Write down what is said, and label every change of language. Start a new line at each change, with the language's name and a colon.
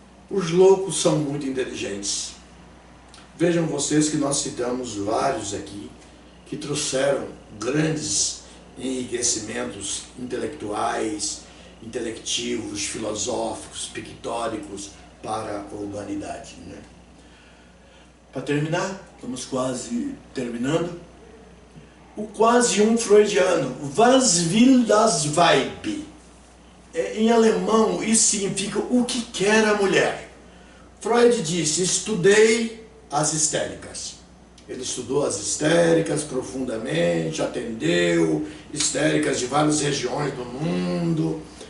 Portuguese: Os loucos são muito inteligentes. Vejam vocês que nós citamos vários aqui que trouxeram grandes enriquecimentos intelectuais, intelectivos, filosóficos, pictóricos para a humanidade, né? Para terminar, estamos quase terminando. O quase freudiano,
German: was will das Weib?
Portuguese: Em alemão, isso significa o que quer a mulher. Freud disse, estudei as histéricas. Ele estudou as histéricas profundamente, atendeu histéricas de várias regiões do mundo.